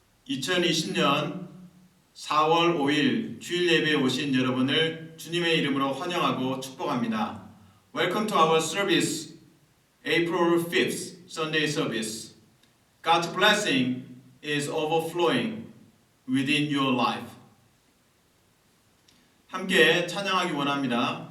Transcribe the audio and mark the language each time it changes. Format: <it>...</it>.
<ko>2020년 4월 5일 주일 예배에 오신 여러분을 주님의 이름으로 환영하고 축복합니다.</ko> <en>Welcome to our service, April 5th, Sunday service. God's blessing is overflowing within your life.</en> <ko>함께 찬양하기 원합니다.</ko>